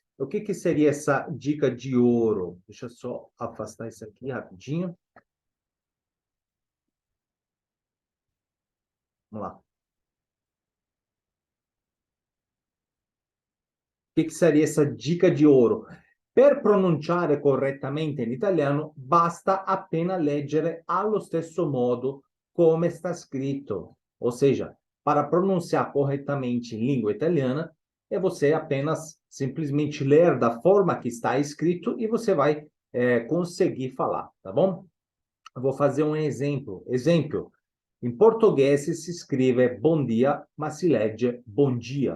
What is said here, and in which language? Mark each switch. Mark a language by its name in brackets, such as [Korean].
[Portuguese] O que que seria essa dica de ouro? Deixa eu só afastar isso aqui rapidinho. Vamos lá. O que que seria essa dica de ouro? [Italian] Per pronunciare correttamente in italiano, basta appena leggere allo stesso modo come [Portuguese] está [Italian] scritto. [Portuguese] Ou seja, para pronunciar corretamente em língua italiana, é você apenas simplesmente ler da forma que está escrito e você vai conseguir falar, tá bom? Eu vou fazer um exemplo. Exemplo. Em português se escreve bom dia, mas [Italian] se legge [Portuguese] bom dia.